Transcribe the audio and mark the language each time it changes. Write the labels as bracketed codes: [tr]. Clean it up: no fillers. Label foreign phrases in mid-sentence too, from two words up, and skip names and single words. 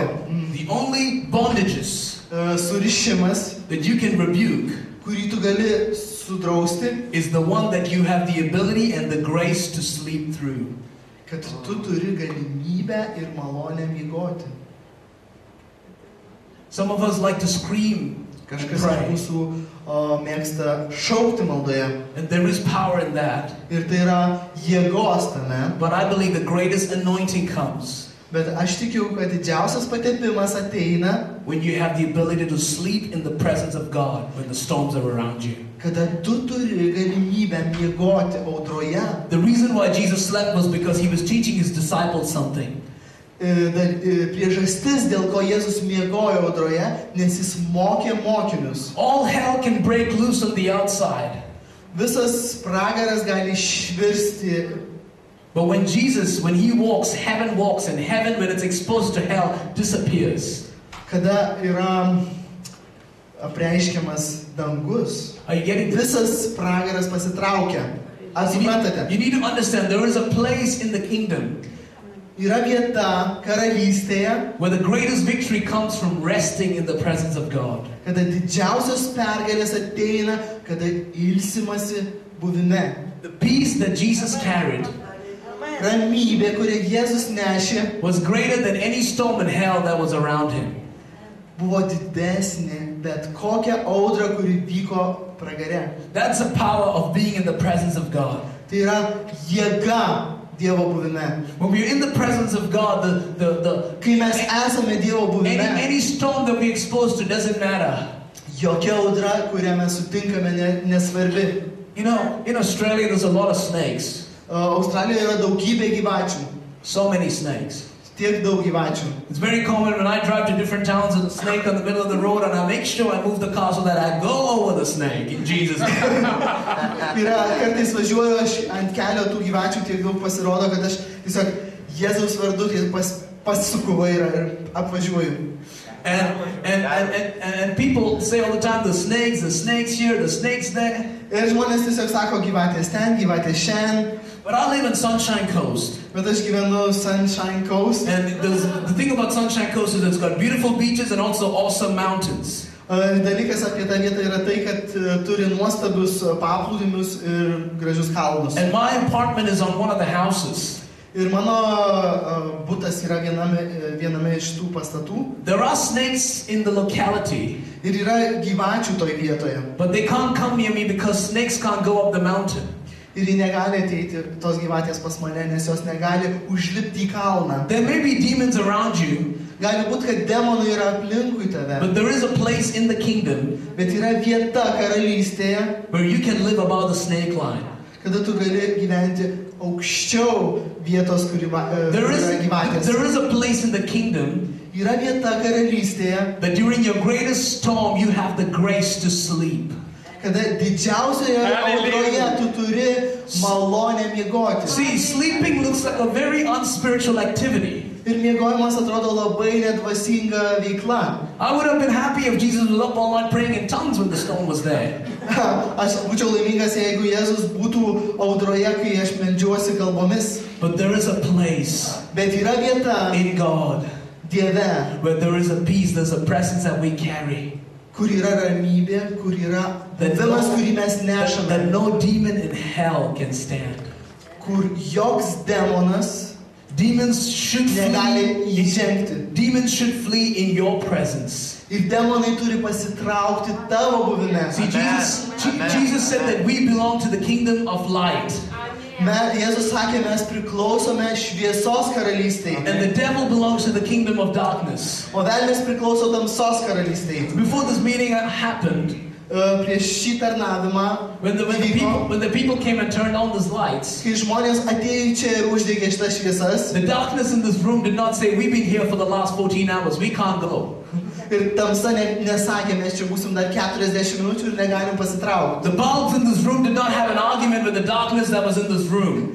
[en] the only bondages [lt] Surišimas, [en] that you can rebuke [lt] kurį tu gali sudrausti, [en] is the one that you have the ability and the grace to sleep through. [lt] kad tu turi galimybę ir malonę miegoti. [en] Some of us like to scream and [lt] Kažkas iš [en] pray, [lt] mūsų mėgsta šaukti maldoje. [en] and there is power in that. [lt] Ir tai yra jėgos tame. [en] But I believe the greatest anointing comes [lt] Bet aš tikiu, kad didžiausias patepimas ateina, [en] when you have the ability to sleep in the presence of God when the storms are around you. [lt] kada tu turi galimybę miegoti audroje. [en] The reason why Jesus slept was because he was teaching his disciples something. [lt] Priežastis, dėl ko Jėzus miegojo audroje, nes jis mokė mokinius. [en] All hell can break loose on the outside. [lt] Visas pragaras gali švirsti. [en] But when he walks, heaven walks, and heaven, when it's exposed to hell, disappears. [lt] Kada yra apreiškiamas dangus, [en] Are you getting this? [lt] visas pragaras pasitraukia. Ar suprantate? [en] You need to understand there is a place in the kingdom [lt] Yra vieta karalystėje, [en] where the greatest victory comes from resting in the presence of God. [lt] kada didžiausios pergalės ateina, kada ilsimasi buvime. [en] The peace that Jesus carried [lt] Ramybė, kurią Jėzus nešė, [en] was greater than any storm in hell that was around him. [lt] buvo didesnė bet kokia audra, kuri vyko pragare. [en] That's the power of being in the presence of God. [lt] Tai yra jėga Dievo buvime. [en] When we're in the presence of God, [lt] Kai mes esame Dievo buvime, [en] any storm that we're exposed to doesn't matter. [lt] jokia audra, kurią mes sutinkame, nesvarbi. [en] You know, in Australia there's a lot of snakes. [lt] Australijoje yra daugybė gyvačių. [en] So many snakes. [lt] Tiek daug gyvačių. [en] It's very common when I drive to different towns and a snake on the middle of the road, and I make sure I move the car so that I go over the snake in Jesus' name. [lt] Yra, kartais važiuoju aš ant kelio tų gyvačių, tiek daug pasirodo, kad aš tiesiog Jėzaus vardu pasisuku vairą ir apvažiuoju. [en] And people say all the time, the snakes here, the snakes there. [lt] Ir žmonės tiesiog sako, gyvatės ten, gyvatės šiandien. [en] But I live in Sunshine Coast. [lt] Bet aš gyvenu Sunshine Coast. [en] And the thing about Sunshine Coast is it's got beautiful beaches and also awesome mountains. [lt] Dalykas apie tą vietą yra tai, kad turi nuostabius paplūdimius ir gražius kalnus. [en] And my apartment is on one of the houses. [lt] Ir mano butas yra viename iš tų pastatų. [en] There are snakes in the locality. [lt] Ir yra gyvačių toj vietoje. [en] But they can't come near me because snakes can't go up the mountain. [lt] Ir jie negali ateiti tos gyvatės pas mane, nes jos negali užlipti į kalną. [en] There may be demons around you. [lt] Gali būti, kad demonai yra aplinkui tave. [en] But there is a place in the kingdom [lt] Bet yra vieta karalystėje, [en] where you can live above the snake line. [lt] kada tu gali gyventi aukščiau vietos, kur yra gyvatės. [en] There is a place in the kingdom [lt] Yra vieta karalystėje, [en] that during your greatest storm you have the grace to sleep. [lt] kada didžiausioje audroje tu turi malonę miegoti. [en] See, sleeping looks like a very unspiritual activity. [lt] Ir miegojimas atrodo labai nedvasinga veikla. [en] I would have been happy if Jesus was up all night praying in tongues when the storm was there. [lt] Aš būčiau laimingas, jeigu Jėzus būtų audroje, kai aš meldžiuosi kalbomis. [en] But there is a place [lt] Bet yra vieta [en] in God [lt] Dieve, [en] where there is a peace, there's a presence that we carry. [lt] kur yra ramybė, kur yra buvimas, kurį mes [en] That [lt] nešame, [en] no demon in hell can stand. [lt] kur joks demonas [en] Demons should [lt] negali [en] flee. [lt] įžengti. [en] Demons should flee in your presence. [lt] Ir demonai turi pasitraukti tavo buvime. [en] See, Jesus said that we belong to the kingdom of light. [lt] Jėzus sakė, mes priklausome šviesos karalystėje, [en] and the devil belongs to the kingdom of darkness. [lt] o velnias priklauso tamsos karalystėje. [en] Before this meeting happened, [lt] Prieš šį tarnavimą, [en] when the people came and turned on these lights, [lt] kai žmonės atėjo čia ir uždegė šitas šviesas, [en] the darkness in this room did not say, we've been here for the last 14 hours, we can't go. [lt] ir tamsa nesakė, mes čia būsim dar 40 minučių ir negalim pasitraukti. [en] The bulbs in this room did not have an argument with the darkness that was in this room.